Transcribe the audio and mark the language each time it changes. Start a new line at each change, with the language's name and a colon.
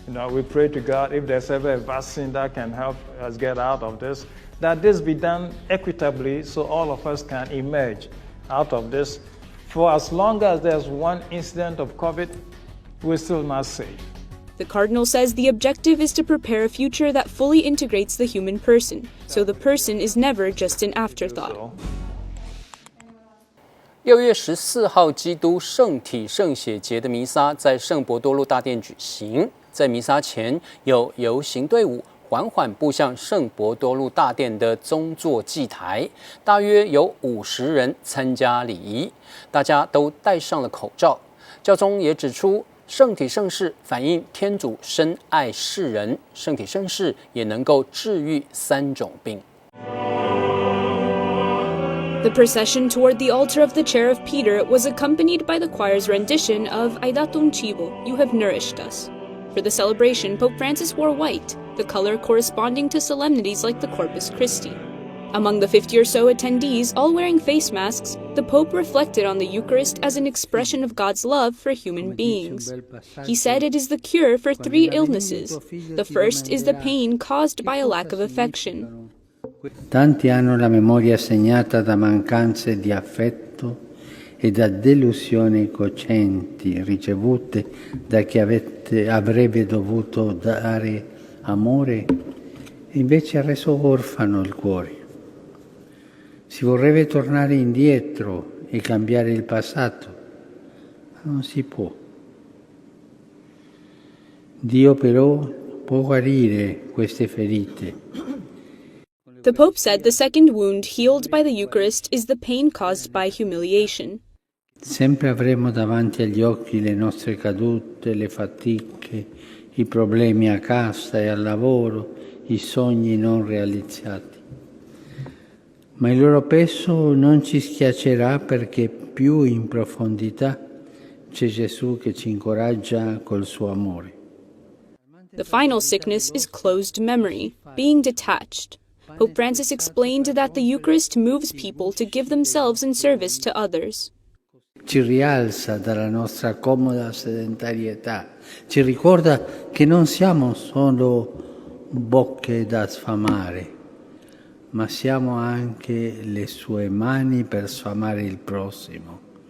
English: We pray to God, if there's ever a vaccine that can help us get out of this, that this be done equitably so all of us can emerge out of this. For as long as there's one incident of COVID, we're still not safe. The Cardinal says the objective is to prepare a future that fully integrates the human person, so the person is never just an afterthought.
Chinese: 6月14号，基督圣体圣血节的弥撒在圣伯多禄大殿举行。在弥撒前，有游行队伍缓缓步向圣伯多禄大殿的宗座祭台，大约有50人参加礼仪，大家都戴上了口罩。教宗也指出，圣体圣事反映天主深爱世人，圣体圣事也能够治愈3种病。
English: The procession toward the altar of the chair of Peter was accompanied by the choir's rendition of
Italian: Hai dato un cibo,
English: You have nourished us. For the celebration, Pope Francis wore white, the color corresponding to solemnities like the Corpus Christi. Among the 50 or so attendees, all wearing face masks, the Pope reflected on the Eucharist as an expression of God's love for human beings. He said it is the cure for 3 illnesses. The first is the pain caused by a lack of affection.
Italian: Tanti hanno la memoria segnata da mancanze di affetto e da delusioni cocenti ricevute da chi avrebbe dovuto dare amore e invece ha reso orfano il cuore. Si vorrebbe tornare indietro e cambiare il passato, ma non si può. Dio però può guarire queste ferite.
English: The Pope said the second wound healed by the Eucharist is the pain caused by humiliation.
Italian: Sempre avremo davanti agli occhi le nostre cadute, le fatiche, i problemi a casa e al lavoro, i sogni non realizzati. Ma il loro peso non ci schiaccerà perché più in profondità c'è Gesù che ci incoraggia col suo amore.
English: The final sickness is closed memory, being detached. Pope Francis explained that the Eucharist moves people to give themselves in service to others.
Italian: Ci rialza dalla nostra comoda sedentarietà, ci ricorda che non siamo solo bocche da sfamare, ma siamo anche le sue mani per sfamare il prossimo.